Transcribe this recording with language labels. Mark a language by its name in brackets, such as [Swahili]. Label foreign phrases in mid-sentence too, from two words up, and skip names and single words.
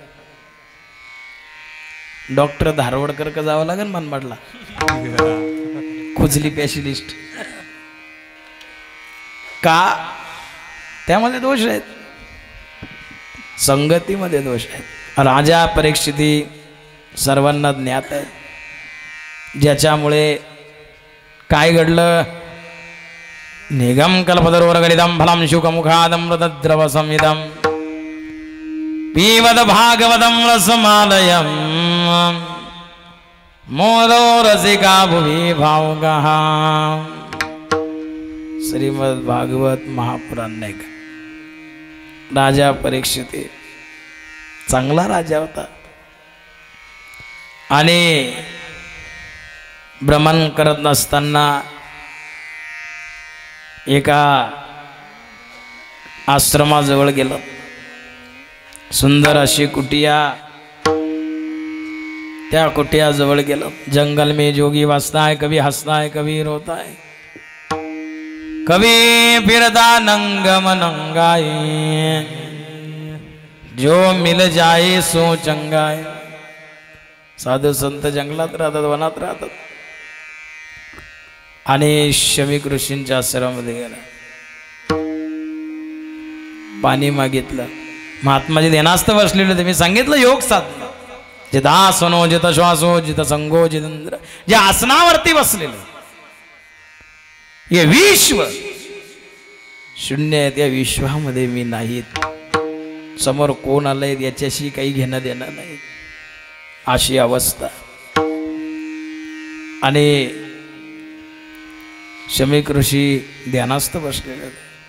[Marathi] डॉक्टर धारवडकर का जावं लागेल मनमाडला, खुजली स्पेशलिस्ट. का? त्यामध्ये दोष आहेत, संगतीमध्ये दोष आहेत. राजा परीक्षिती सर्वांना ज्ञात आहे, ज्याच्यामुळे काय घडलं. [Sanskrit] निगम कल्पतरोवर गलितम फलम शुकमुखादमृतद्रव संविदम पीवद भागवतम रसमालयम मोदो रसिका भुवि भावगः. [Marathi] श्रीमद भागवत महापुराण नाही का. राजा परीक्षित चांगला राजा होता आणि भ्रमण करत नसताना एका आश्रमाजवळ गेलो. सुंदर अशी कुटिया, त्या कुटियाजवळ गेलो. [Hindi] जंगल में जोगी वासता है, कभी हंसता है, कभी रोता है, कभी फिरता नंगम नंगाई, जो मिल जाए सो चंगाय. [Marathi] साधू संत जंगलात राहतात, वनात राहतात. आणि शमीक ऋषींच्या आश्रमामध्ये गेला, पाणी मागितलं. महात्माजी ध्यानास्थ बसलेले होते. मी सांगितलं योग साधना, [Sanskrit] जित आसनो जित श्वासो जित संगो जितेंद्र, [Marathi] जे आसनावरती बसलेले हे विश्व शून्य आहे. त्या विश्वामध्ये मी नाहीत. समोर कोण आलंय याच्याशी काही घेणं देणं नाही, अशी अवस्था. आणि शमीक ऋषी ध्यानास्थ बसलेले होते.